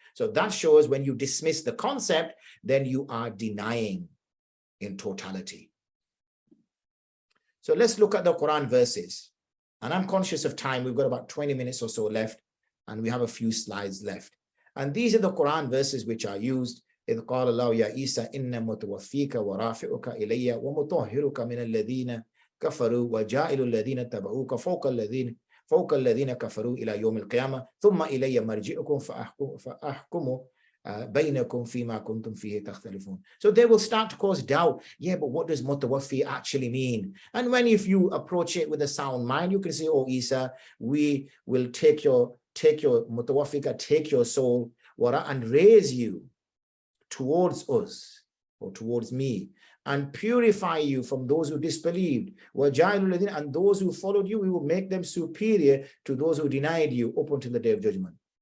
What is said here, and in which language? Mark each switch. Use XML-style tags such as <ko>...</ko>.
<en>So that shows when you dismiss the concept, then you are denying in totality. So let's look at the Quran verses. And I'm conscious of time. We've got about 20 minutes or so left, and we have a few slides left. And these are the Quran verses which are used.</en> <ar>إذ قال الله يا عيسى إن متوفيك ورافعك إلي ومطهرك من الذين كفروا وجاعل الذين تبعوك فوق الذين كفروا إلى يوم القيامة ثم إلي مرجعكم فأحكم بينكم فيما كنتم فيه تختلفون.</ar> <en>So they will start to cause doubt. Yeah, but what does mutawaffi actually mean? And when if you approach it with a sound mind, you can say, oh Isa, we will take your mutawaffika, take your soul, and raise you towards us or towards me and purify you from those who disbelieved, and those who followed you, we will make them superior to those who denied you up until the day of judgment.</en>